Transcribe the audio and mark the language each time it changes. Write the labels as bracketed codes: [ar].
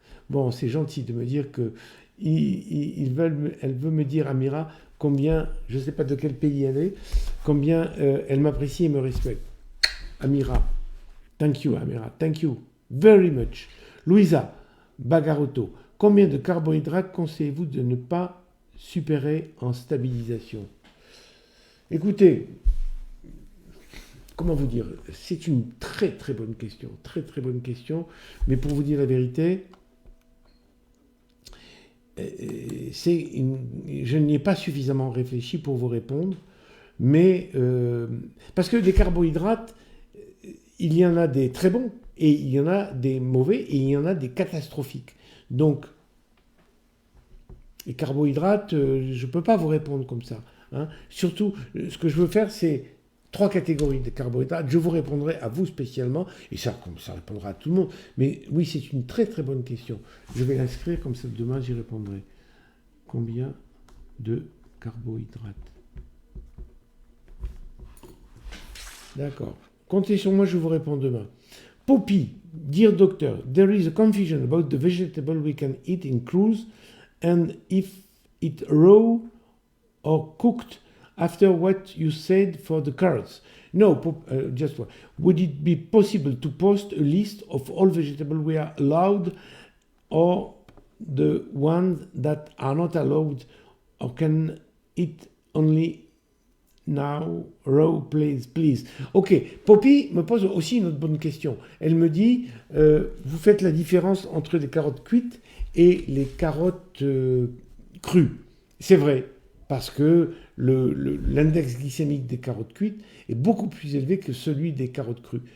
[fr] Bon, c'est gentil de me dire que elle veut me dire, Amira, combien, je ne sais pas de quel pays elle est, combien elle m'apprécie et me respecte. [en] Amira, thank you, Amira, thank you very much. [fr] Louisa Bagarotto, combien de carbohydrates conseillez-vous de ne pas supérer en stabilisation? Écoutez, comment vous dire, c'est une très très bonne question, mais pour vous dire la vérité, je n'y ai pas suffisamment réfléchi pour vous répondre, mais parce que les carbohydrates, il y en a des très bons, et il y en a des mauvais, et il y en a des catastrophiques. Donc, les carbohydrates, je ne peux pas vous répondre comme ça. Hein. Surtout, ce que je veux faire, c'est 3 catégories de carbohydrates. Je vous répondrai à vous spécialement, et ça répondra à tout le monde. Mais oui, c'est une très très bonne question. Je vais l'inscrire, comme ça demain j'y répondrai. Combien de carbohydrates? D'accord. Comptez sur moi, je vous réponds demain. [en] Poppy, dear doctor, there is a confusion about the vegetable we can eat in cruise and if it raw or cooked after what you said for the carrots. No, just one. Would it be possible to post a list of all vegetables we are allowed or the ones that are not allowed or can eat only now, raw, please. [fr] Ok, Poppy me pose aussi une autre bonne question. Elle me dit, vous faites la différence entre les carottes cuites et les carottes crues. C'est vrai, parce que l'index glycémique des carottes cuites est beaucoup plus élevé que celui des carottes crues.